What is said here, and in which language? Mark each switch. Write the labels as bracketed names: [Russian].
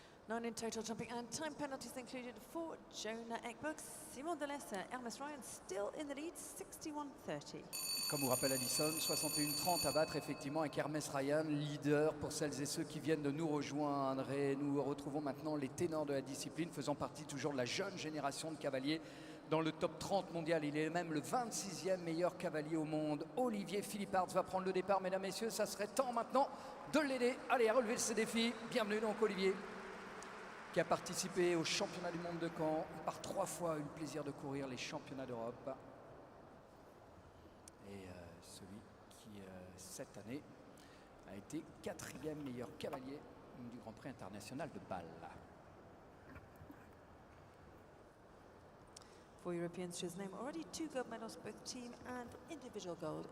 [English] 9 in total jumping and time penalties included for Johanna Ekberg. Simon Delestre, Hermes Ryan still in the lead, 61.30. [French] Comme vous rappelle Alison, 61-30 à battre effectivement avec Hermes Ryan, leader pour celles et ceux qui viennent de nous rejoindre. Et nous retrouvons maintenant les ténors de la discipline, faisant partie toujours de la jeune génération de cavaliers dans le top 30 mondial. Il est même le 26e meilleur cavalier au monde. Olivier Philippard va prendre le départ, mesdames, messieurs. Ça serait temps maintenant de l'aider. Allez, à relever ce défi. Bienvenue donc Olivier, qui a participé au championnat du monde de Caen. Par 3 fois eu le plaisir de courir les championnats d'Europe. Et celui qui, cette année, a été 4e meilleur cavalier du Grand Prix international de Bâle. [English] For Europeans to his name, already 2 gold medals, both team and individual gold.